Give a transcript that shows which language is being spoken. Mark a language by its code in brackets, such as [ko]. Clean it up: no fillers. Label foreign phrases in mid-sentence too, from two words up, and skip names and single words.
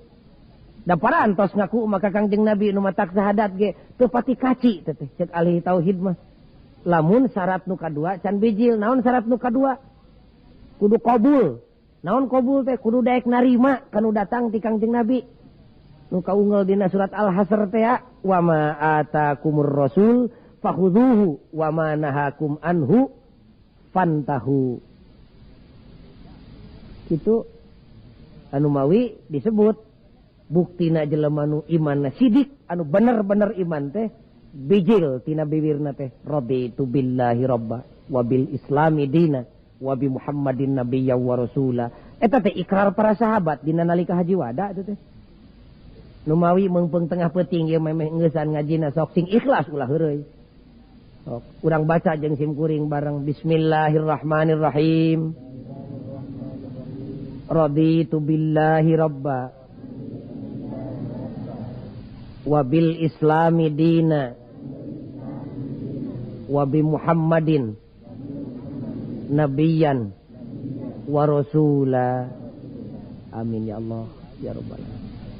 [su] Da parantos ngaku maka Kangjeng Nabi nu matak sahadat ge teu pati kaci teh cek ahli tauhid mah. Lamun syarat nu kadua can bijil, naon syarat nu kadua? Kudu qabul. Naon qabul teh kudu daek narima kanu datang ti Kangjeng Nabi. Nu kaunggal dina surat Al-Hasr teh ya, [ar] وما آتاكم الرسول فخذوه وما نهاكم عنه فانتهوا. [su] Kitu anu mawi disebut buktina jelema nu imanna sidik anu bener-bener iman teh bijil tina bibirna teh [ar] رضيت بالله ربا وبالإسلام دينا وبمحمد نبيا ورسولا. [su] Eta teh ikrar para sahabat dina nalika haji wada itu teh. Nu mawi meungpeung tengah peuting ieu memeh ngeusan ngajina sok sing ikhlas ulah heureuy. Sok urang baca jeung sim kuring bareng bismillahirrahmanirrahim. [ar] رضيت بالله ربا وبالإسلام دينا وبمحمد نبيا ورسولا. آمين يا الله يا رب العالمين.